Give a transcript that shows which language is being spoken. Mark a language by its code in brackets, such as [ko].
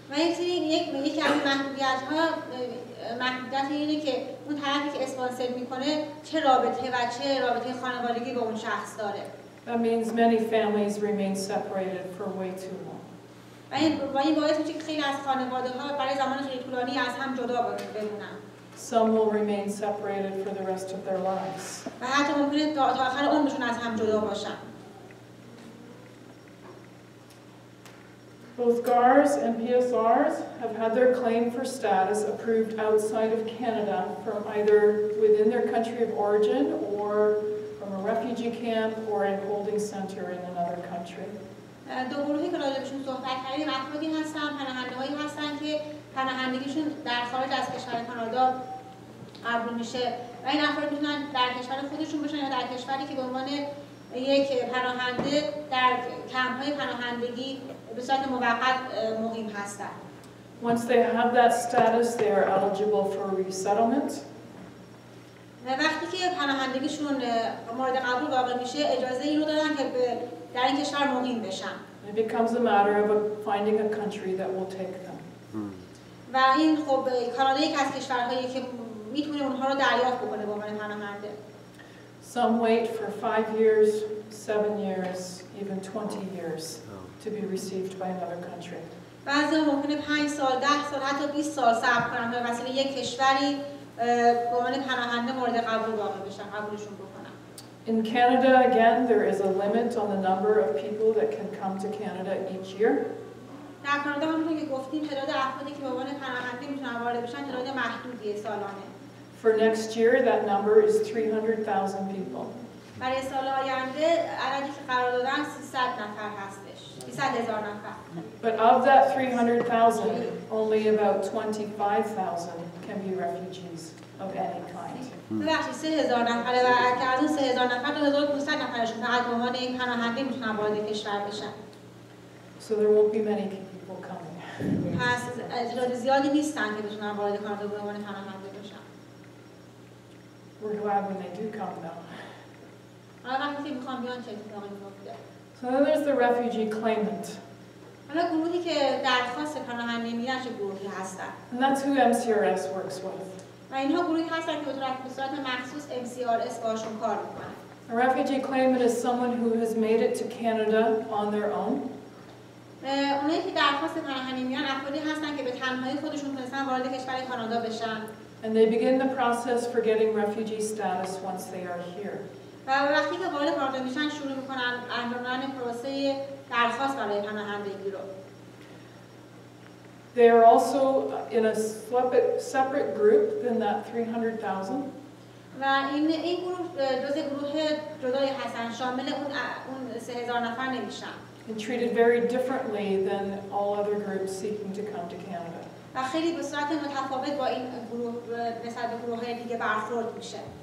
[fa] و یکی از محدودیت‌ها محدودیت اینه که اون طرفی که اسپانسر میکنه چه رابطه و چه رابطه خانوادگی با اون شخص داره. [en] That means many families remain separated for way too long. [fa] و این باعث میشه که خیلی از خانواده‌ها برای زمان خیلی طولانی از هم جدا بمونن. [en] Some will remain separated for the rest of their lives. [fa] و حتی ممکنه تا آخر عمرشون از هم جدا باشن. [en] Both GARs and PSRs have had their claim for status approved outside of Canada from either within their country of origin or from a refugee camp or a holding center in another country. [fa] دو گروهی که راجبشون صحبت کردیم افرادی هستن، پناهنده‌هایی هستن که پناهندگیشون در خارج از کشور کانادا قبول میشه و این افراد میتونن در کشور خودشون باشن یا در کشوری که به عنوان یک پناهنده در کمپ‌های پناهندگی به صورت موقت مقیم هستن. [en] Once they have that status, they are eligible for resettlement. [fa] وقتی که پناهندگیشون مورد قبول واقع میشه اجازه این رو دارن که در این کشور مقیم بشن. [en] It becomes a matter of finding a country that will take them. [fa] و این خب کانادا یک از کشورهایی که میتونه اونها رو دریافت بکنه به عنوان پناهنده. [en] Some wait for 5 years, 7 years, even 20 years to be received by another country. [fa] بعضی ممکنه 5 سال، 10 سال، حتی 20 سال صبر کنن تا به وسیله یک کشوری به عنوان پناهنده مورد قبول واقع بشن، قبولشون بکنن. [en] In Canada, again, there is a limit on the number of people that can come to Canada each year. [fa] در کانادا همونطور که گفتیم تعداد افرادی که به عنوان پناهنده میتونن وارد بشن تعداد محدودیه سالانه. [en] For next year, that number is 300,000 people. [fa] برای سال آینده عددی که قرار دادن 300 نفر هستش. 300,000 نفر. [en] But of that 300,000, only about 25,000 can be refugees of any kind. [fa] ببخشید 3,000 نفره و که از اون 3,000 نفر 2,500 نفرشون فقط به عنوان یک پناهنده میتونن وارد کشور بشن. [en] So there won't be many people coming. [fa] پس تعداد زیادی نیستن که بتونن وارد کانادا به عنوان پناهنده بشن. [en] We're glad when they do come though. [fa] حالا وقتی که میخوام بیان چه اتفاقی میفته. [en] So then there's the refugee claimant. [fa] حالا گروهی که درخواست پناهندگی میدن چه گروهی هستن؟ [en] And that's who MCRS works with. [fa] و اینها گروهی هستن که به صورت مخصوص MCRS باشون کار میکنن. [en] A refugee claimant is someone who has made it to Canada on their own. [fa] اونایی که درخواست پناهندگی میدن افرادی هستن که به تنهایی خودشون تونستن وارد کشور کانادا بشن. [en] And they begin the process for getting refugee status once they are here. [fa] و وقتی که وارد کانادا میشن شروع میکنن انجام پروسه درخواست برای پناهندگی رو. [en] They are also in a separate group than that 300,000. [fa] و این گروه جزء گروه جدایی هستن، شامل اون 3,000 نفر نمیشن. [en] And treated very differently than all other groups seeking to come to Canada. [fa] و خیلی به صورت متفاوت با این گروه نسبت به گروه‌های دیگه برخورد میشه.